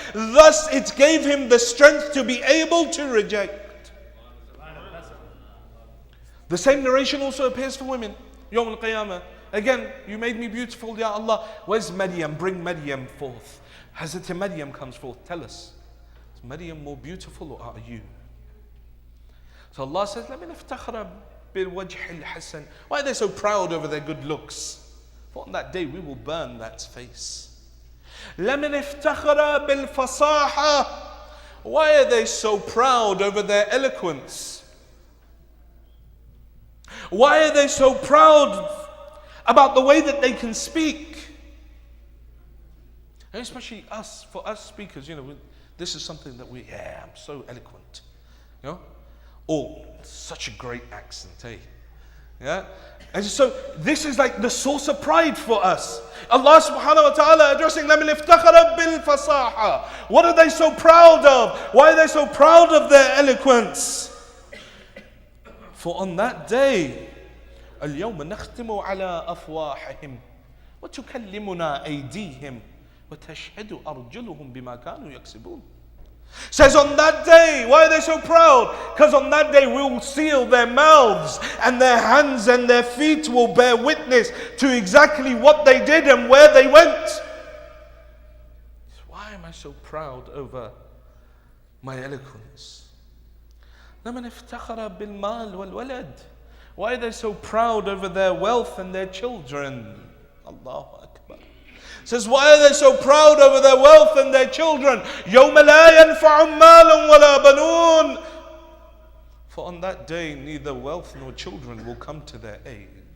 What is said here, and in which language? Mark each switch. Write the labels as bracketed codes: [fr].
[en] Thus it gave him the strength to be able to reject. The same narration also appears for women. Yawm al-Qiyamah. Again, you made me beautiful, Ya Allah. Where's Maryam? Bring Maryam forth. Hazrat Maryam comes forth. Tell us, is Maryam more beautiful or are you? So Allah says, [ar] لَمِنْ افتخر بالوجه الحسن. [en] Why are they so proud over their good looks? For on that day we will burn that face. [ar] لَمِنْ افتخر بالفصاحة. [en] Why are they so proud over their eloquence? Why are they so proud about the way that they can speak? And especially us, for us speakers, this is something that I'm so eloquent. Oh, such a great accent, eh? Yeah? And so this is like the source of pride for us. Allah subhanahu wa ta'ala addressing them, [ar] iftakhara bil fasaha. [en] What are they so proud of? Why are they so proud of their eloquence? For on that day, [ar] اليوم نختم على أفواههم وتكلمنا أيديهم وتشهد أرجلهم بما كانوا يكسبون. [en] Says on that day, why are they so proud? Because on that day we will seal their mouths and their hands and their feet will bear witness to exactly what they did and where they went. Why am I so proud over my eloquence? [ar] لمن افتخر بالمال والولد. [en] Why are they so proud over their wealth and their children? Allahu Akbar. Says, why are they so proud over their wealth and their children? [ar] يَوْمَ لَا يَنْفَعُ مَالٌ وَلَا بَنُونَ. [en] For on that day, neither wealth nor children will come to their aid.